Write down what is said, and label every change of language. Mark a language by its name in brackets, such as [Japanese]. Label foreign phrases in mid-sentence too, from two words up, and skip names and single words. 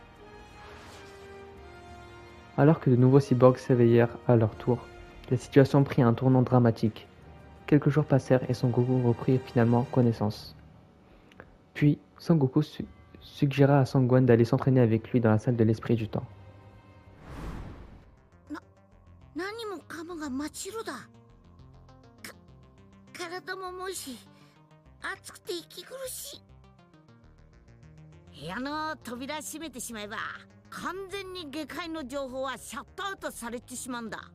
[French] Alors que de nouveaux cyborgs s'éveillèrent à leur tour, la situation prit un tournant dramatique. Quelques jours passèrent et Sangoku reprit finalement connaissance. Puis, Sangoku suggéra à Sangwan d'aller s'entraîner avec lui dans la salle de l'esprit du temps. [Japanese] 何もかもが真っ白だ。体も重いし、暑くて息苦しい。部屋の扉閉めてしまえば、完全に下界の情報はシャットアウトされてしまうんだ。